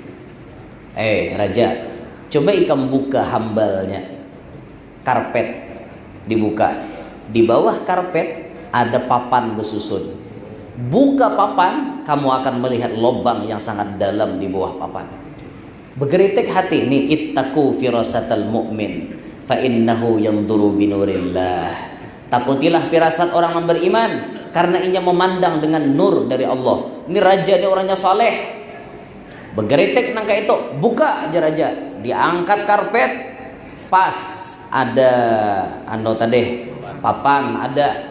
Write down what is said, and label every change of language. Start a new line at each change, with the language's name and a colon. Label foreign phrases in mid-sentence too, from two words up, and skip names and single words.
Banjar: Raja, coba ikam buka hambalnya.
Indonesian: Karpet dibuka. Di bawah karpet ada papan besusun. Buka papan, kamu akan melihat lubang yang sangat dalam di bawah papan. Bergeritik hati ini,
Arabic: اتقوا فراسة المؤمن فإنه ينظر بنور الله.
Indonesian: Takutilah firasat orang yang beriman karena ia memandang dengan nur dari Allah.
Banjar: Ini raja ini orangnya saleh. Bergeritik nangka itu, buka aja raja. Diangkat karpet, pas ada tadi papan ada.